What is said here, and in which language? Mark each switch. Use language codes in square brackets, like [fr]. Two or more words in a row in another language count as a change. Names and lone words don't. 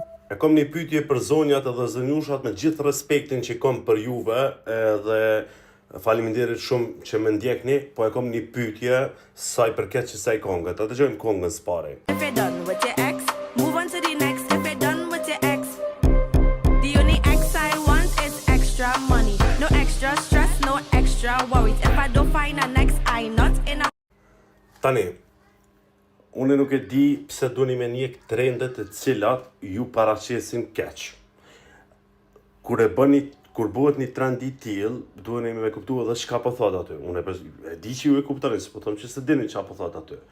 [sq] E kom një pyetje për zonjat edhe zënjushat me gjithë respektin që kom për juve edhe faleminderit shumë që më ndjekni, po e kom një pyetje sa i përket kësaj këngë. Ta dëgjojmë këngën së pari. [en] If you're done with your ex, move on to the next. If you're done with your ex, the only ex I want is extra money. No extra stress, no extra worries. If I don't find a next, I'm not in a... [sq] Tani, unë nuk e di pse duni me njek trendet të cilat ju paraqesin keq. Kur bëhet një trend i tillë, duheni me kuptu edhe çka po thot aty. Unë e di që ju e kuptoni, s'po them që s'e dini çka po thot aty.